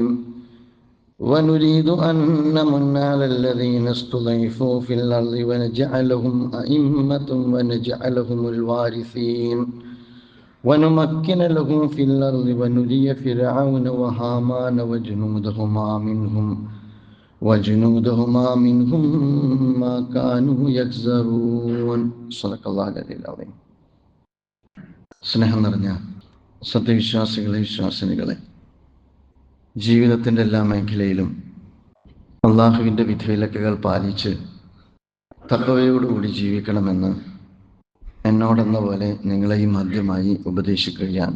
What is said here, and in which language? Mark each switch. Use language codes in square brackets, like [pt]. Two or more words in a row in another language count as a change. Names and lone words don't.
[ar] ونريد أن نمن على الذين استضعفوا في الأرض ونجعلهم أئمة ونجعلهم الوارثين ونمكن لهم في الأرض ونري فرعون وهامان وجنودهما منهم ما كانوا يحذرون. صدق الله العظيم. [ml] സ്നേഹം നിറഞ്ഞ സത്യവിശ്വാസികളെ, വിശ്വാസിനികളെ, ജീവിതത്തിൻ്റെ എല്ലാ മേഖലയിലും അള്ളാഹുവിൻ്റെ വിധിവിലക്കുകൾ പാലിച്ച് തഖ്വയോടുകൂടി ജീവിക്കണമെന്ന് എന്നോടെന്ന പോലെ നിങ്ങളെയും ആദ്യമായി ഉപദേശിക്കുകയാണ്.